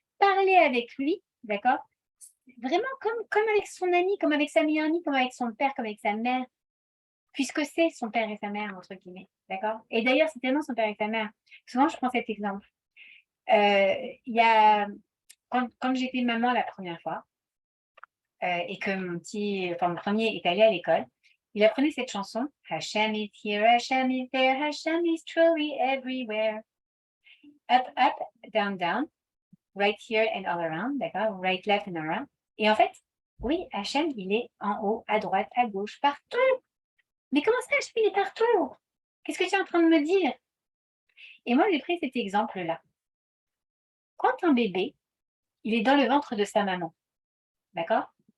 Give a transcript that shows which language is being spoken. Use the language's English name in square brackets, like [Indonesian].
[French] Parler avec lui, d'accord? Vraiment comme avec son ami, comme avec sa meilleure amie, comme avec son père, comme avec sa mère, puisque c'est son père et sa mère, entre guillemets, d'accord? Et d'ailleurs, c'est tellement son père et sa mère. Souvent, je prends cet exemple. Il y a, quand j'étais maman la première fois, et que mon premier est allé à l'école, il apprenait cette chanson. [English] Hashem is here, Hashem is there, Hashem is truly everywhere. Up, up, down, down, right here and all around, d'accord? Right, left and around. [French] Et en fait, oui, Hashem, il est en haut, à droite, à gauche, partout. Mais comment ça, Hashem, il est partout? Qu'est-ce que tu es en train de me dire? Et moi, j'ai pris cet exemple-là. Quand un bébé, il est dans le ventre de sa maman, d'accord?